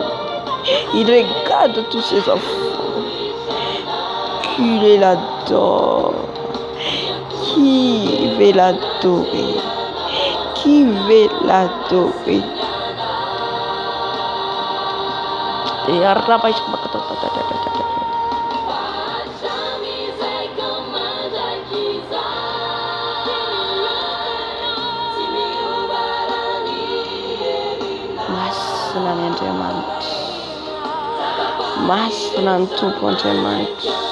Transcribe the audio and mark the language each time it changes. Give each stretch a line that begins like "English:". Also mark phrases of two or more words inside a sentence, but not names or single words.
French: Il regarde tous ses enfants. Qui l'adore. Qui veut l'adorer? Qui veut l'adorer?
Malagasy: Et arraba Masina ny Andriamanitra. Masina ny Tompo Andriamanitra.